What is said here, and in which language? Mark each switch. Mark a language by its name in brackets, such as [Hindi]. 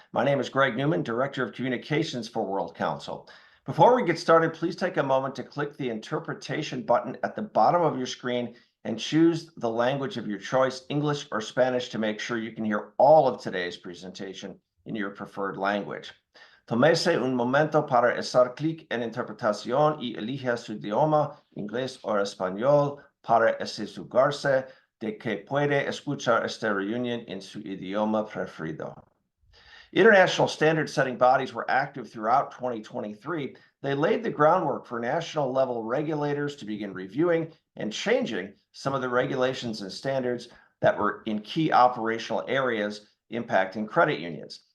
[English] My name is Greg Newman, Director of Communications for World Council. Before we get started, please take a moment to click the interpretation button at the bottom of your screen and choose the language of your choice, English or Spanish, to make sure you can hear all of today's presentation in your preferred language. [Spanish] Tómese un momento para hacer clic en interpretación y elija su idioma, inglés o español, para asegurarse de que puede escuchar esta reunión en su idioma preferido. [English] International standard-setting bodies were active throughout 2023. They laid the groundwork for national-level regulators to begin reviewing and changing some of the regulations and standards that were in key operational areas impacting credit unions.